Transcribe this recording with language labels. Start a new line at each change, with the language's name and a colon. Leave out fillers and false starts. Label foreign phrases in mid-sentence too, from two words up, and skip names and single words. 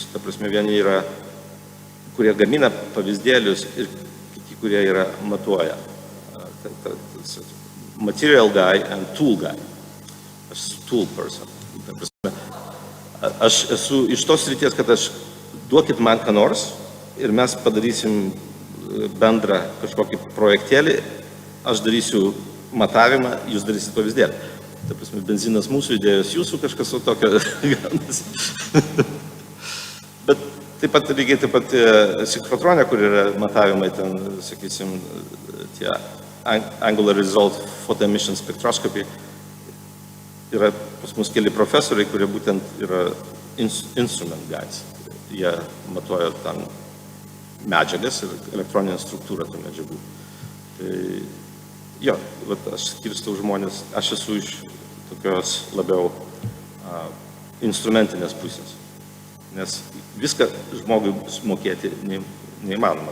Lithuanian: Ta prasme, vieni yra, kurie gamina pavyzdėlius ir kiti, kurie yra matuoja.
English: Material guy and tool guy.
Lithuanian: Aš esu
English: tool person.
Lithuanian: Ta prasme, aš esu iš tos srities, kad duokit man ką nors ir mes padarysim bendrą kažkokį projektėlį, aš darysiu matavimą, jūs darysit pavyzdėlį. Ta prasme, benzinas mūsų, idėjos jūsų, kažkas su tokio gaunasi. Bet taip pat lygiai taip pat sinchrotrone, kur yra matavimai ten, sakysim, tie
English: angular result photoemission spectroscopy,
Lithuanian: yra pas mus keli profesoriai, kurie būtent yra
English: instrument guys.
Lithuanian: Jie matuoja tam medžiagas ir elektroninę struktūrą tų medžiagų. Tai jo, aš skirstau žmonės, aš esu iš tokios labiau instrumentinės pusės, nes viską žmogui mokėti neįmanoma.